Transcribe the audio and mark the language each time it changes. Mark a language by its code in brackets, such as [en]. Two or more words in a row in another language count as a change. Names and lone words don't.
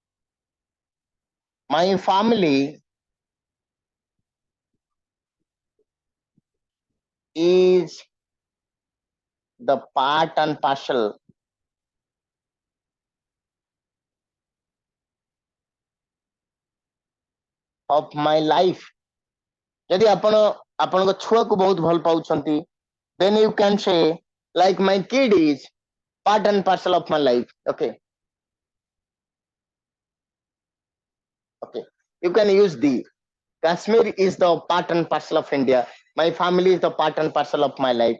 [en] My family is the part and parcel of my life. [or] ଯଦି ଆପଣ ଆପଣଙ୍କ ଛୁଆକୁ ବହୁତ ଭଲ ପାଉଛନ୍ତି, [en] then you can say like my kid is part and parcel of my life. Okay, you can use the Kashmir is the part and parcel of India, my family is the part and parcel of my life.